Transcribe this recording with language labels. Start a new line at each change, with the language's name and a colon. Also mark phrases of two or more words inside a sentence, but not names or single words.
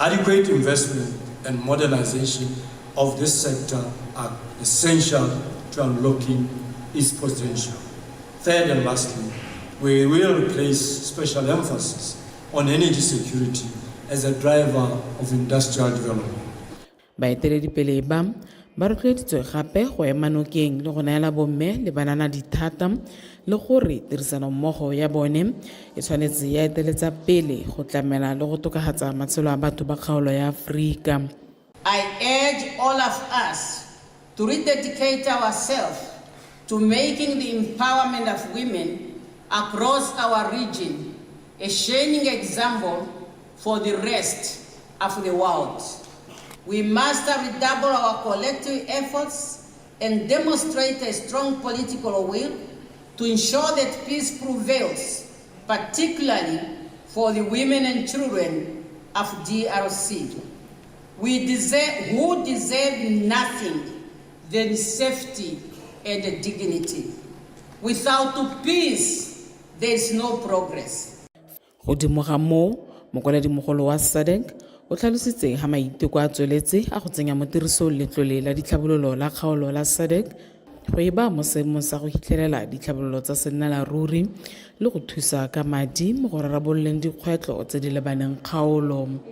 English: Adequate investment and modernization of this sector are essential to unlocking its potential. Third and lastly, we will place special emphasis on energy security as a driver of industrial development.
Tswana: Baeteledipele ba rotloeditswe gape go ema nokeng le go neela bomme le banana dithata le gore tirisano mmogo ya bone e tshwanetse ya eteletsa pele go tlamela le go tokagatsa matshelo a batho ba kgaolo ya Aforika.
English: I urge all of us to rededicate ourselves to making the empowerment of women across our region a shining example for the rest of the world. We must redouble our collective efforts and demonstrate a strong political will to ensure that peace prevails, particularly for the women and children of DRC. Who deserve nothing than safety and dignity. Without peace, there is no progress.
Tswana: Godimo ga moo, mokwalodimogolo wa SADC o tlhalositse ga maiteko a tsweletse a go tsenya mo tirisong letlole la ditlhabololo la kgaolo la SADC go e ba mo seemong sa go hitlhelela ditlhabololo tsa sennalaruri le go thusa ka madi mo go rarabololeng dikgwetlho tse di lebaneng kgaolo.